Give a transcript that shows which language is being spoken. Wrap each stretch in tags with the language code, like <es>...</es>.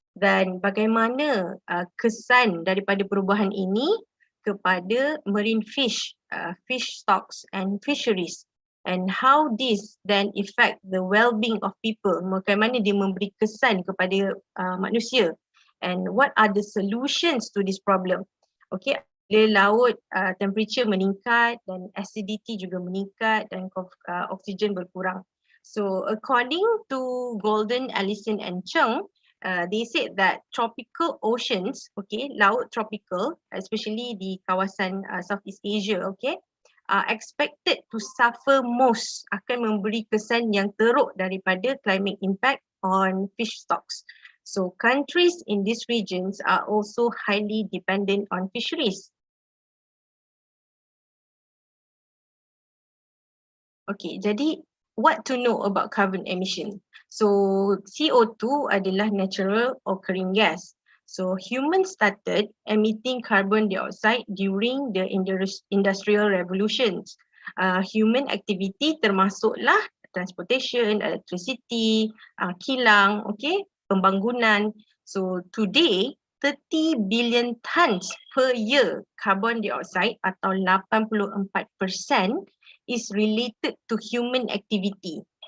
<ms>Dan bagaimana kesan daripada perubahan ini kepada</ms> <en>marine fish, fish stocks and fisheries? And how this then affect the well-being of people?</en> <ms>Bagaimana dia memberi kesan kepada manusia?</ms> <en>And what are the solutions to this problem?</en> <ms>Okay, bila laut temperature meningkat dan acidity juga meningkat dan oksigen berkurang.</ms> <en>So according to Golden, Allison and Chung, they said that tropical oceans, okay,</en> <ms>laut tropical,</ms> <en>especially</en> <ms>di kawasan</ms> <en>Southeast Asia, okay, are expected to suffer most,</en> <ms>akan memberi kesan yang teruk daripada</ms> <en>climate impact on fish stocks. So countries in these regions are also highly dependent on fisheries. Okay, jadi what to know about carbon emission? So CO2 adalah natural occurring gas. So humans started emitting carbon dioxide during the industrial revolutions. Human activity</en> <ms>termasuklah</ms> <en>transportation, electricity,</en> <ms>kilang,</ms> <en>okay,</en> <ms>pembangunan.</ms> <en>So today 30 billion tons per year carbon dioxide atau 84% is related to human activity.</en>